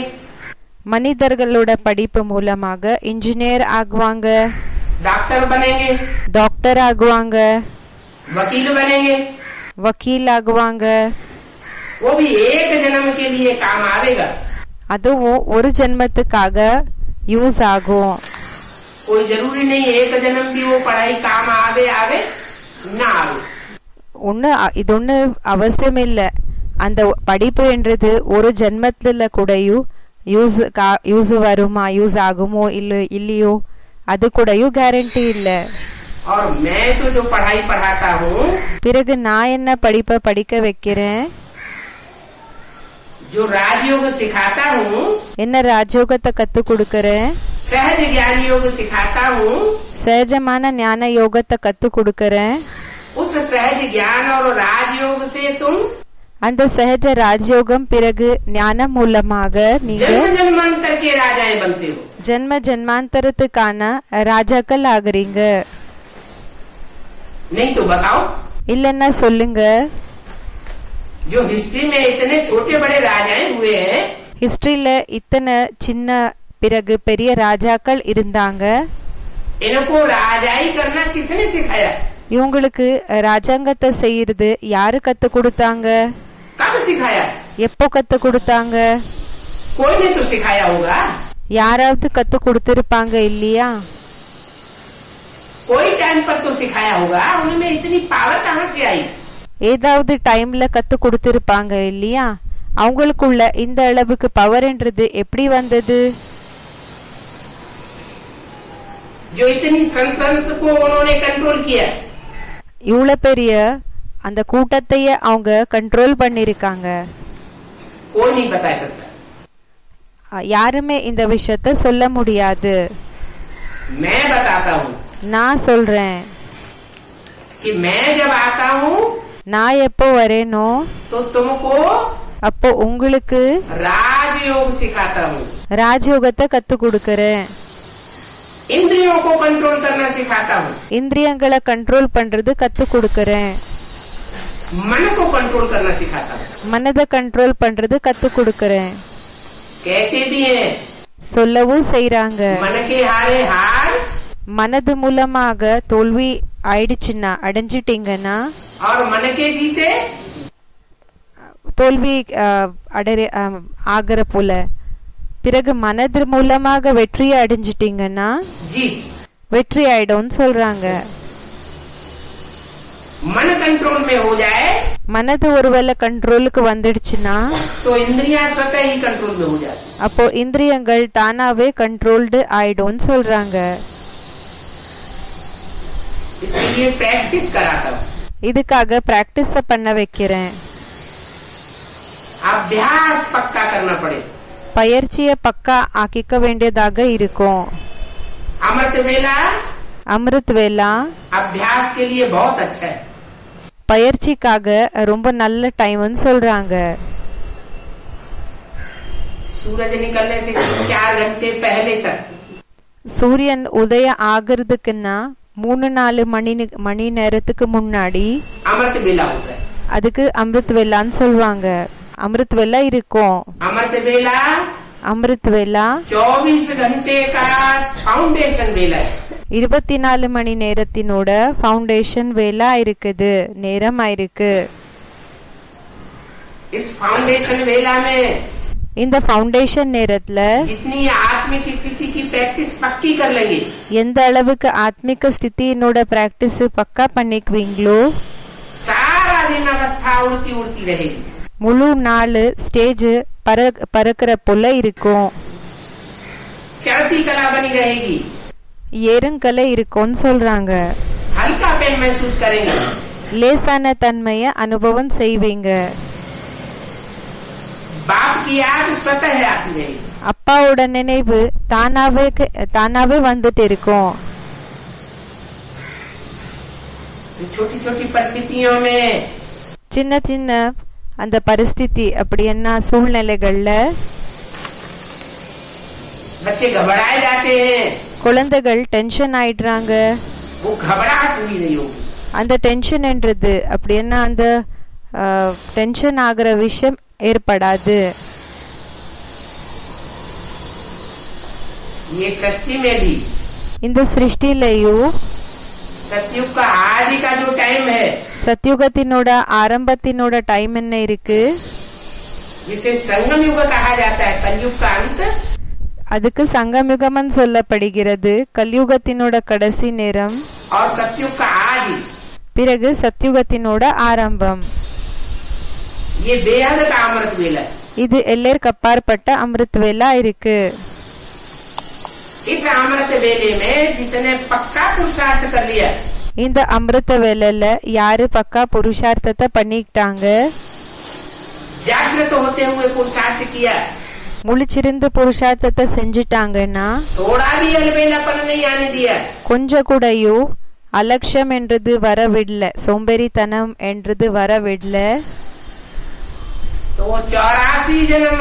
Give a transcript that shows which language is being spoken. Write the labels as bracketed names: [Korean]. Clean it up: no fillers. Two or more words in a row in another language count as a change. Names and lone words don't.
[Tamil] மனிதர்களோட படிப்பு மூலமாக இன்ஜினியர் ஆகுவாங்க, [Hindi] डॉक्टर बनेंगे, [Tamil] டாக்டர் ஆகுவாங்க, [Hindi] वकील बनेंगे, [Tamil] வக்கீல் ஆகுவாங்க. [Hindi] वो भी एक जन्म के लिए काम आवेगा। [Tamil] அதுவும் ஒரு ஜென்மத்துக்காக யூஸ் ஆகும். [Hindi] कोई जरूरी नहीं एक जन्म भी वो पढ़ाई काम आवे आवे ना आवे। [Tamil] இது ஒண்ணு அவசியம் இல்ல. அந்த படிப்பு என்றது ஒரு ஜென்மத்துல கூடயும் யூஸ் வருமா, யூஸ் ஆகுமோ இல்லையோ அது கூடயும் கேரண்டி இல்ல. [Hindi] और मैं तो जो पढ़ाई पढ़ाता हूँ, [Tamil] பிறகு நான் என்ன படிப்பை படிக்க வைக்கிறேன், [Hindi] जो राजयोग सिखाता हूँ, [Tamil] என்ன ராஜயோகத்தை கத்து கொடுக்கறேன், [Hindi] सहज ज्ञान योग सिखाता हूँ, [Tamil] சகஜமான ஞான யோகத்தை கத்து கொடுக்கறேன். [Hindi] उस सहज ज्ञान और राजयोग से तुम [Tamil] அந்த சகஜ ராஜயோகம் பிறகு ஞானம் மூலமாக நீங்க [Hindi] जन्म जन्मांतर के राजाएं बनते हो। [Tamil] ஜென்ம ஜென்மாந்தரத்துக்கான ராஜாக்கள் ஆகுறீங்க. [Hindi] नहीं तो बताओ, [Tamil] இல்லன்னா சொல்லுங்க, [Hindi] जो हिस्ट्री में इतने छोटे बड़े राजाएं हुए हैं, [Tamil] ஹிஸ்டரியில இத்தனை சின்ன பிறகு பெரிய ராஜாக்கள் இருந்தாங்க. [Hindi] इनको राजाई करना किसने सिखाया? [Tamil] இவங்களுக்கு ராஜாங்கத்தை செய்யறது யாரு கத்து கொடுத்தாங்க, [Hindi] कब सिखाया? [Tamil] எப்போ கத்து கொடுத்தாங்க? [Hindi] कोई ने तो सिखाया होगा, [Tamil] யாராவது கத்து கொடுத்திருப்பாங்க இல்லையா? [Hindi] कोई टाइम पर तो सिखाया होगा। उनमें इतनी पावर कहाँ से आई? [Tamil] ஏதாவது டைம்ல கத்து கொடுத்திருப்பாங்க இல்லையா? அவங்களுக்குள்ள இந்த அளவுக்கு பவர்ன்றது எப்படி வந்தது? [Hindi] जो इतनी संसद को उन्होंने कंट्रोल किया, [Tamil] இவ்வளவு பெரிய அந்த கூட்டத்தையே அவங்க கண்ட்ரோல் பண்ணிருக்காங்க. [Hindi] कोई नहीं बता सकता। [Tamil] யாருமே இந்த விஷயத்த சொல்ல முடியாது. [Hindi] मैं बताता हूँ [Tamil] நான் சொல்றேன், [Hindi] कि मैं जब आता हूँ [Tamil] நான் எப்போ வரேனோ [Hindi] तो तुमको [Tamil] அப்போ உங்களுக்கு [Hindi] राजयोग सिखाता हूँ, [Tamil] ராஜயோகத்தை கத்து கொடுக்கறேன். [Hindi] इंद्रियों को कंट्रोल करना सिखाता हूँ, [Tamil] இந்திரியங்களை கண்ட்ரோல் பண்றது கத்து கொடுக்கறேன். [Hindi] मन को कंट्रोल करना सिखाता हूँ। [Tamil] மனதை கண்ட்ரோல் பண்றது கத்து கொடுக்கறேன். [Hindi] कहते भी हैं, [Tamil] சொல்லவும் செய்யறாங்க. [Hindi] मन के हारे हार [Tamil] மனது மூலமாக தோல்வி ஆயிடுச்சுன்னா அடைஞ்சிட்டீங்கன்னா, [Hindi] और मन के जीते [Tamil] தோல்வி ஆகிற போல பிறகு மனது மூலமாக வெற்றியை அடைஞ்சிட்டீங்கன்னா [Hindi] जीत। [Tamil] வெற்றி ஆயிடும்னு சொல்றாங்க. [Hindi] मन कंट्रोल में हो जाए [Tamil] மனது ஒருவேளை கண்ட்ரோலுக்கு வந்துடுச்சுன்னா [Hindi] तो इंद्रियां स्वतः ही कंट्रोल में हो जाती। [Tamil] அப்போ இந்திரியங்கள் தானாவே கண்ட்ரோல்டு ஆயிடும்னு சொல்றாங்க. [Hindi] इसलिए प्रैक्टिस कराता हूँ, [Tamil] இதுக்காக பிராக்டிஸ் பண்ண வைக்கிறேன். [Hindi] अभ्यास पक्का करना पड़े। [Tamil] பயிற்சியை பக்கா ஆக்கிக்க வேண்டியதாக இருக்கும். [Hindi] अमृत वेला [Tamil] அமிர்த் வேலா [Hindi] अभ्यास के लिए बहुत अच्छा है। [Tamil] பயிற்சிக்காக ரொம்ப நல்ல டைம்னு சொல்றாங்க. [Hindi] सूरज निकलने से 4 घंटे पहले तक [Tamil] சூரியன் உதயம் ஆகிறதுக்குன்னா 3-4 மணி நேரத்துக்கு முன்னாடி [Hindi] अमृत वेला होता है। [Tamil] அதுக்கு அமிர்த் வேலான்னு சொல்லுவாங்க. அமிர்த் வேலா இருக்கும். [Hindi] अमृत वेला [Tamil] அமிர்த் வேலா [Hindi] 24 घंटे का फाउंडेशन वेला है। [Tamil] 24 மணி நேரத்தினோட ஃபவுண்டேஷன் வேலா இருக்குது, நேரம் ஆயிருக்கு. [Hindi] इस फाउंडेशन वेला में [Tamil] இந்த ஃபவுண்டேஷன் நேரத்துல [Hindi] जितनी आत्मिक स्थिति की प्रैक्टिस पक्की कर लेंगे, [Tamil] எந்த அளவுக்கு ஆத்மிக ஸ்திதியினோட பிராக்டிஸ் பக்கா பண்ணிக்குவீங்களோ [Hindi] सारा दिन अवस्था उड़ती उड़ती रहेगी, [Tamil] முழு நாள் ஸ்டேஜ் பறக்கிற போல இருக்கும், [Hindi] चढ़ती कला बनी रहेगी, [Tamil] ஏறுங்கலை இருக்கும்னு சொல்றாங்க. [Hindi] हल्का पेन महसूस करेंगे, [Tamil] லேசான தன்மைய அனுபவம் செய்வீங்க. [Hindi] बाप की याद स्वतः आती रहेगी, [Tamil] அப்பாவோட நினைவு தானாவே வந்துட்டு இருக்கும். [Hindi] छोटी छोटी परिस्थितियों में [Tamil] சின்ன சின்ன அந்த பரிஸ்திதி அப்படி என்ன சூழ்நிலைகள்ல [Hindi] बच्चे घबराए जाते हैं, [Tamil] குழந்தைகள் டென்ஷன் ஆயிடுறாங்க. [Hindi] वो घबराहट हुई नहीं होगी, [Tamil] அந்த டென்ஷன் என்றது அப்படி என்ன அந்த டென்ஷன் ஆகிற விஷயம் ஏற்படாது. [Hindi] ये सृष्टि में भी [Tamil] இந்த சிருஷ்டிலையும் [Hindi] सतयुग का आदि का जो टाइम है, [Tamil] சத்யுகத்தினோட ஆரம்பத்தினோட டைம் என்ன இருக்கு, [Hindi] जिसे संगम युग कहा जाता है, कलयुग का अंत, [Tamil] அதுக்கு சங்கமிகமன் சொல்லப்படுகிறது. கலியுகத்தினோட கடைசி நேரம், [Hindi] और सतयुग का आदि, [Tamil] பிறகு சத்யுகத்தினோட ஆரம்பம். [Hindi] ये बेहद का अमृत वेला है। [Tamil] இது எல்லைக்கு அப்பாற்பட்ட அமிர்த் வேலா இருக்கு. [Hindi] इस अमृत वेले में जिसने पक्का पुरुषार्थ कर लिया, [Tamil] இந்த அமிர்த வேலையில யாரு பக்கா புருஷார்த்தத்தை பண்ணிக்கிட்டாங்க, [Hindi] जागृत होते हुए पुरुषार्थ किया, [Tamil] முழிச்சிருந்து புருஷார்த்தத்தை செஞ்சிட்டாங்கன்னா [Hindi] थोड़ा भी अलबेलापन नहीं आने दिया, [Tamil] கொஞ்சம் கூடயும் அலட்சியம் என்றது வரவிடல, சோம்பேறித்தனம் என்றது வரவிடல. [Hindi] तो 84 जन्म